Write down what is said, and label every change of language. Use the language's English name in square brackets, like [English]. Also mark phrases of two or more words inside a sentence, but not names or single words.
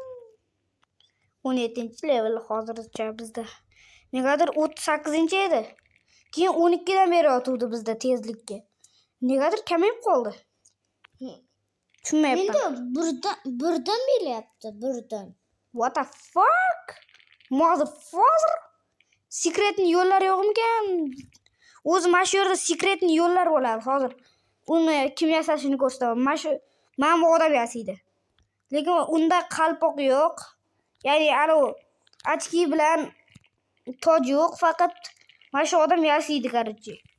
[Uzbek] 17-level hozircha bizda. Negadir 38-edi. Keyin 12dan beri o'tuvdi bizda tezlikka. Negadir kamayib qoldi. Tushunmayapman. Menda birdan belyapti, birdan. [English] What the fuck? Motherfucker. [Uzbek] Sekretni yo'llar yo'qmikan? O'zi mana shu yerda sekretni yo'llar bo'ladi hozir. Uni kim yasashini ko'rsataman. Mana bu odam yasaydi. Lekin unda qalpoq yo'q. Ya'ni ochki bilan toj yo'q, faqat mana shu odam yasaydi, qarchi.